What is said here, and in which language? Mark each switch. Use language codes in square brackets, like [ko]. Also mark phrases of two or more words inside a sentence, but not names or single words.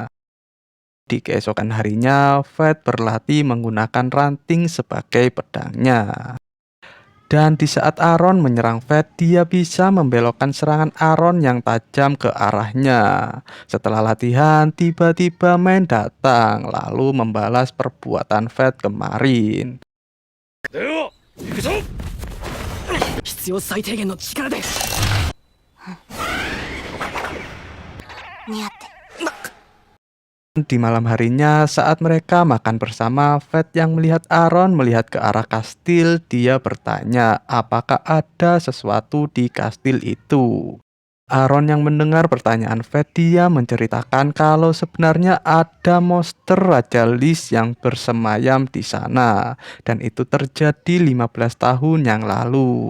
[id] Di keesokan harinya, Fat berlatih menggunakan ranting sebagai pedangnya. Dan di saat Aaron menyerang Fat, dia bisa membelokkan serangan Aaron yang tajam ke arahnya. Setelah latihan, tiba-tiba Man datang, lalu membalas perbuatan Fat kemarin. [ja] 必要最低限の力で。似合って [id] Di malam harinya, saat mereka makan bersama, Fat yang melihat Aaron melihat ke arah kastil, dia bertanya apakah ada sesuatu di kastil itu. Aaron yang mendengar pertanyaan Fed, dia menceritakan kalau sebenarnya ada monster Raja Lis yang bersemayam di sana, dan itu terjadi 15 tahun yang lalu.